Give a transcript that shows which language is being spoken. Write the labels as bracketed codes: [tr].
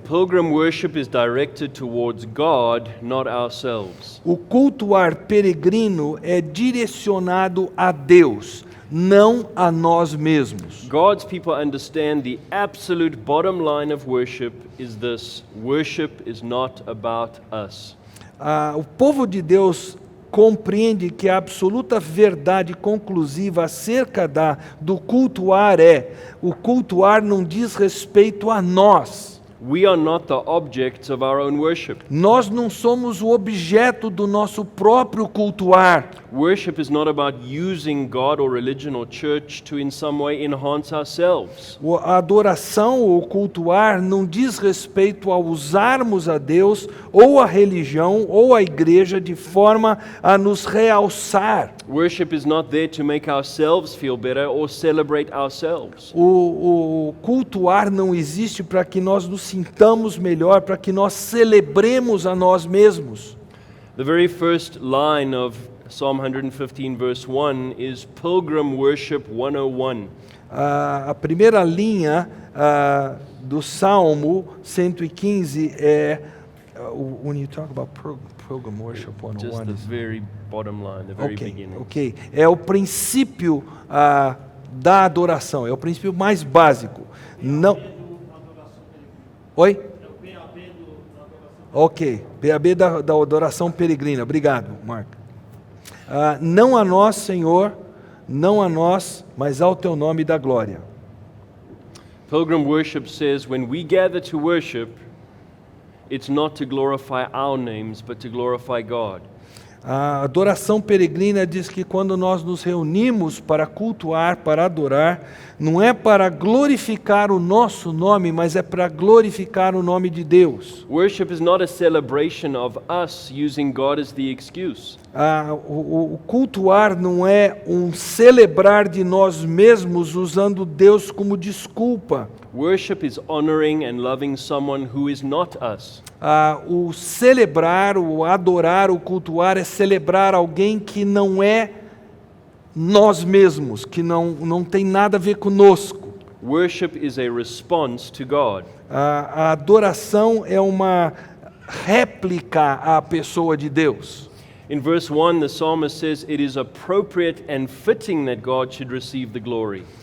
[en] Pilgrim worship is directed towards God, not ourselves. [pt] o cultuar peregrino é direcionado a Deus, não a nós mesmos. [en] God's people understand the absolute bottom line of worship is this: worship is not about us. [pt] O povo de Deus compreende que a absoluta verdade conclusiva acerca do cultuar o cultuar não diz respeito a nós. [en] We are not the objects of our own worship. [pt] Nós não somos o objeto do nosso próprio cultuar. [en] Worship is not about using God or religion or church to in some way enhance ourselves. [pt] A adoração ou cultuar não diz respeito a usarmos a Deus ou a religião ou a igreja de forma a nos realçar. [en] Worship is not there to make ourselves feel better or celebrate ourselves. [pt] O cultuar não existe para que nós nos sintamos melhor, para que nós celebremos a nós mesmos. [en] The very first line of Psalm 115 verse 1 is Pilgrim Worship 101. [pt] A primeira linha do Salmo 115 é [en] when you talk about program worship 101. Just the very bottom line, the very beginning. Ok. [pt] É o princípio da adoração, é o princípio mais básico. Não. Oi? Ok. PAB da adoração peregrina. Obrigado, Marco. Não a nós, Senhor, não a nós, mas ao teu nome dá glória. [en] Pilgrim worship says when we gather to worship, it's not to glorify our names, but to glorify God. [pt] A adoração peregrina diz que quando nós nos reunimos para cultuar, para adorar, não é para glorificar o nosso nome, mas é para glorificar o nome de Deus. [en] Worship is not a celebration of us using God as the excuse. [pt] O cultuar não é um celebrar de nós mesmos usando Deus como desculpa. [en] Worship is honoring and loving someone who is not us. [pt] O celebrar, o adorar, o cultuar é celebrar alguém que não é nós mesmos, que não tem nada a ver conosco. [en] Worship is a response to God. [pt] A adoração é uma réplica à pessoa de Deus. [en] In verse 1, the psalmist says, "It is appropriate and fitting that God should receive the glory."